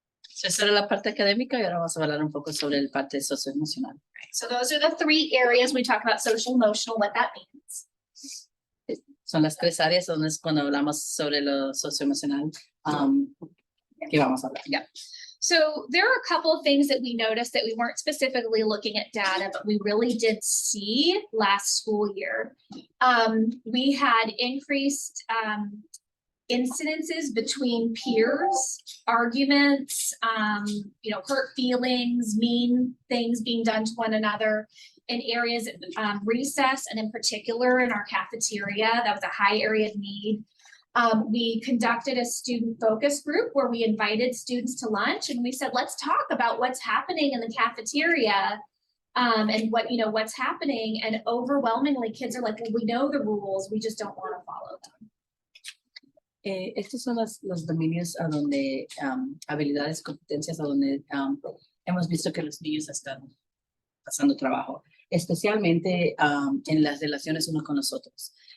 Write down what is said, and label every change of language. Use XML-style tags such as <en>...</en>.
<es>So esa era la parte académica, y ahora vamos a hablar un poco sobre la parte socioemocional.</es> <en>Right, so those are the 3 areas we talk about social emotional, what that means.</en> <es>Son las 3 áreas donde es cuando hablamos sobre lo socioemocional que vamos a hablar. Yeah.</es> <en>So there are a couple of things that we noticed that we weren't specifically looking at data, but we really did see last school year. We had increased incidences between peers, arguments, hurt feelings, mean things being done to one another in areas of recess, and in particular in our cafeteria. That was a high area of need. We conducted a student focus group where we invited students to lunch, and we said, let's talk about what's happening in the cafeteria and what's happening. And overwhelmingly, kids are like, well, we know the rules, we just don't want to follow them.</en> <es>Estos son los dominios a donde, habilidades, competencias, a donde hemos visto que los niños están pasando trabajo, especialmente en las relaciones unos con los otros.</es>